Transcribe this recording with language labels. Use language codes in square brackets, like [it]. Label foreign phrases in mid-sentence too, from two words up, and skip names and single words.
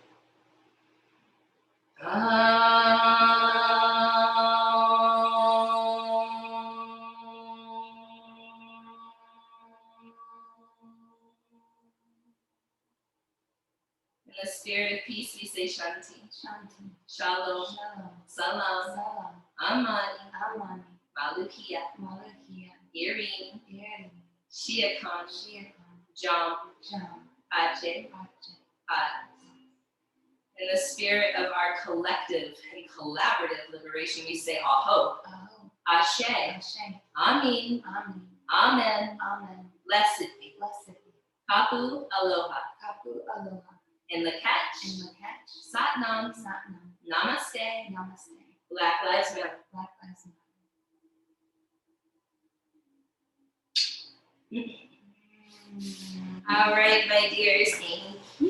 [en] In the spirit of peace, we say Shanti. Shanti. Shalom. Shalom. Salam. Salam. Amani. Amani. Malukia. Malakia. Irin. Eri. Shiakan. Shiakan. Jam. Jam. Pache. Pache. Pat. In the spirit of our collective and collaborative liberation, we say Aho. Aho. Ashe. Ashe. Amin. Amen. Amen. Amen. Blessed be. Blessed be. [haw] Kapu Aloha. Kapu aloha. [en] In the catch. In the catch. Satnam. Satnam. Namaste. Namaste. Black Lives Matter. Black Lives Matter. All right, my dears.